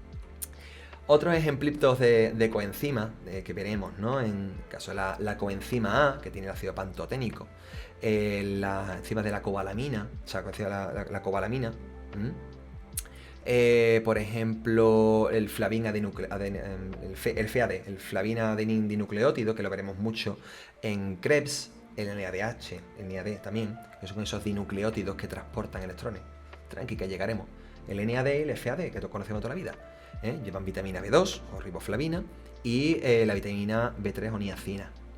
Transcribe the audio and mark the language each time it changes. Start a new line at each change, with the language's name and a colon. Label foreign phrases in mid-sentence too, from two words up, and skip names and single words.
Spanish: Otros ejemplitos de coenzima que veremos, ¿no? En el caso de la coenzima A, que tiene el ácido pantoténico, las enzimas de la cobalamina, o sea, la cobalamina, por ejemplo, el flavin el FAD, el flavin adenin dinucleótido, que lo veremos mucho en Krebs, el NADH, el NAD también, que son esos dinucleótidos que transportan electrones. Tranqui, que llegaremos. El NAD y el FAD, que todos conocemos toda la vida. Llevan vitamina B2 o riboflavina y la vitamina B3 o niacina.